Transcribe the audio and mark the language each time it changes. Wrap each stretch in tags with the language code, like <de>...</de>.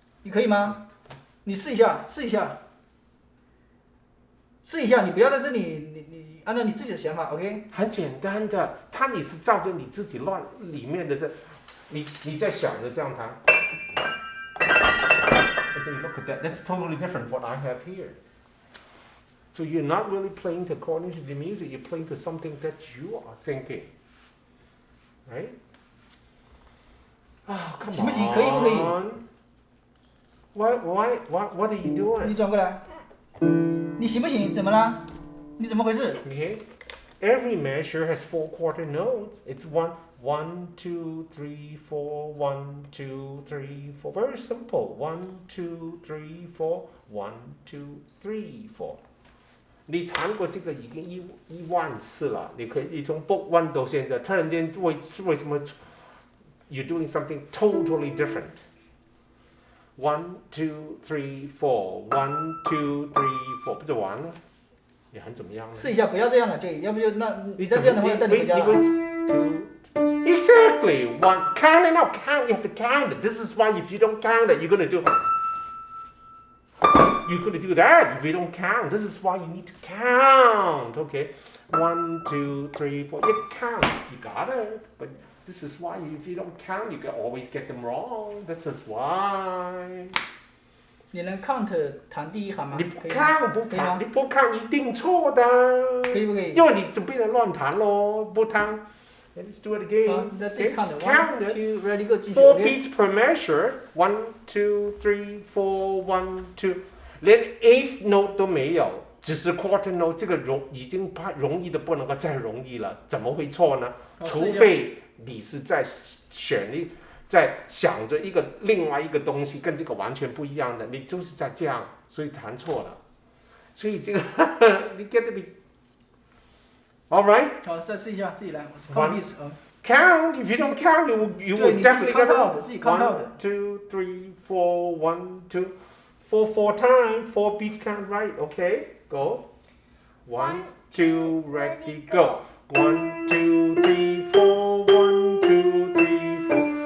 <zh>你可以吗？你试一下，你不要在这里，你按照你自己的想法 ，OK？很简单的，你是照着你自己乱里面的是，你在想着这样弹。</zh> <en>But then look at that. That's totally different what I have here. So you're not really playing according to the music. You're playing to something that you are thinking, right? Oh, come</en> <zh>行不行？可以不可以？</zh> <en>on. What are you doing?</en> <zh>你转过来，你行不行？怎么了？你怎么回事？</zh> <en>Okay. Every measure has 4 quarter notes. It's 1, 2, 3, 4, 1, 2, 3, 4. Very simple. 1, 2, 3, 4, 1, 2, 3, 4.</en> <zh>你弹过这个已经1万次了，你从 book 1到现在，突然间为什么</zh> <en>you're doing something totally different? 1, 2, 3, 4. 1, 2, 3, 4.</en> <zh>不就完了？也很怎么样呢？试一下，不要这样了，就要不就那你再这样的话，带你回家了。</zh> <en>Exactly. 1. Count it out. Count. You have to count it. This is why if you don't count it, you're gonna do that if you don't count. This is why you need to count. Okay. 1, 2, 3, 4. You count. You got it. But this is why if you don't count, you can always get them wrong. This is why.</en> <zh>你能 count 弹第一行吗？你不看一定错的。可以不可以？因为你就变成乱弹咯，不弹。</zh> <en>Let's do it again. Okay, just count it. 2 ready go 4 beats per measure. 1, 2, 3, 4, 1, 2.</en> <zh>连 eighth note 都没有，只是 quarter note， 这个已经容易的不能够再容易了，怎么会错呢？除非你是在在想着另外一个东西跟这个完全不一样的，你就是在这样，所以弹错了。所以这个你</zh> <en>get it? All right.</en> <zh>好，再试一下，自己来。</zh> <en>Count. If you don't count, you will definitely get it.</en> <zh>自己看到的。</zh> <en>1, 2, 3, 4, 1, 2, 4 times. 4 beats count right. Okay, go. 1, 2, ready, go. 1, 2, 3, 4. 1, 2, 3, 4.</en>